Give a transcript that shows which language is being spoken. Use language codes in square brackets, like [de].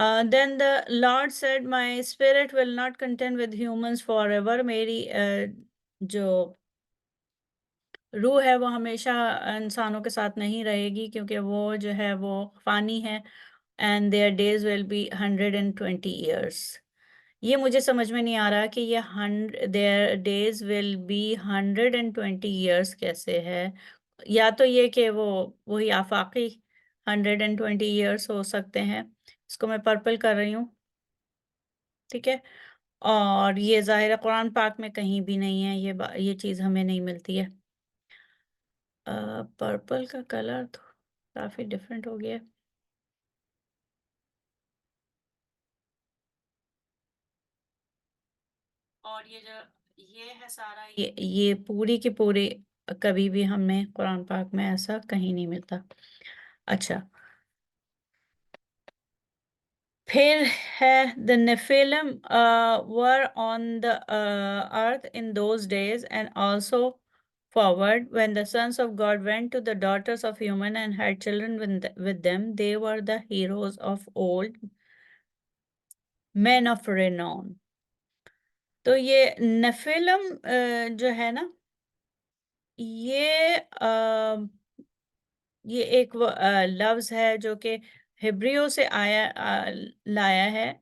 [en] Then the Lord said, My spirit will not contend with humans forever. [ur] میری جو روح ہے وہ ہمیشہ انسانوں کے ساتھ نہیں رہے گی، کیونکہ وہ جو ہے وہ فانی ہے. [en] And their days will be 120 years. [ur] یہ مجھے سمجھ میں نہیں آ رہا کہ یہ [en] their days will be 120 years [ur] کیسے ہے. یا تو یہ کہ وہ وہی آفاقی 120 ایئرس ہو سکتے ہیں. اس کو میں پرپل کر رہی ہوں، ٹھیک ہے. اور یہ ظاہر قرآن پاک میں کہیں بھی نہیں ہے، یہ چیز ہمیں نہیں ملتی ہے. پرپل کا کلر تو کافی ڈفرینٹ ہو گیا. اور یہ ہے سارا، یہ پوری کی پوری کبھی بھی ہمیں قرآن پاک میں ایسا کہیں نہیں ملتا. اچھا، پھر ہے [en] the Nephilim were on the earth in those days, and also forward when the sons of God went to the daughters of human and had children with them, they were the heroes of old, men of renown. [ur] تو یہ نیفیلم جو ہے نا، یہ ایک لفظ ہے جو کہ ہبریو سے لایا ہے.